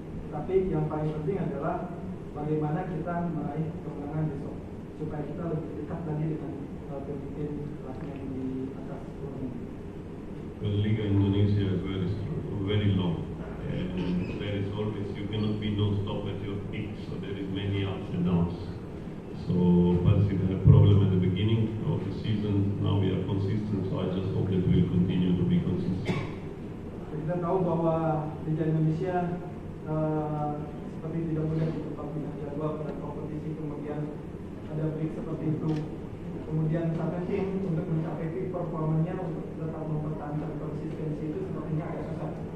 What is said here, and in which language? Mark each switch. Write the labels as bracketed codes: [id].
[id] Tapi yang paling penting adalah bagaimana kita meraih kemenangan besok supaya kita lebih dekat lagi dengan pemimpin kelasnya di atas turnamen. [en] Well, Liga Indonesia is very long, and there is always, you cannot be non-stop at your peak, so there is many ups and downs. So, but we had a problem at the beginning of the season, now we are consistent, so I just hope that we will continue to be consistent. [id] Kita tahu bahwa Liga Indonesia seperti tidak mudah ditebak dengan jadwal pada kompetisi, kemudian ada break seperti itu. Kemudian satu tim untuk mencapai peak performanya untuk tetap mempertahankan konsistensi itu sepertinya agak susah.